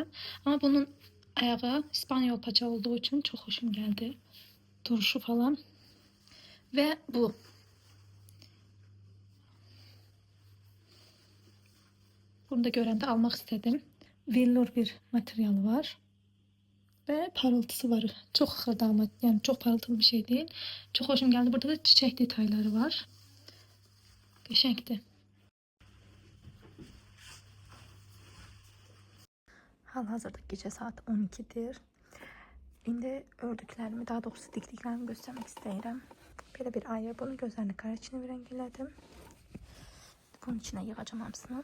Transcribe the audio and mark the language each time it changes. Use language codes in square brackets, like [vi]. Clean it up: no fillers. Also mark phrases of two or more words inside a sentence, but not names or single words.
[az] Amma bunun ayağı İspanyol paça olduğu üçün çox xoşum gəldi. Duruşu falan. Və bu. Bunu da görəndə almaq istədim. Velour bir materialı var. Ve parıltısı var. [tr] Çok xırdamat, yani çok parıltılı bir şey değil. Çok hoşum geldi. Burada da çiçek detayları var. [az] Qəşəngdir. Hal-hazırda gecə saat 12'dir. İndi ördüklərimi, daha doğrusu dikdiklərimi göstərmək istəyirəm. Belə bir ayı. Bunu gözlərini qara içinə rənglədim. Bunun içine yığacağım hamısını.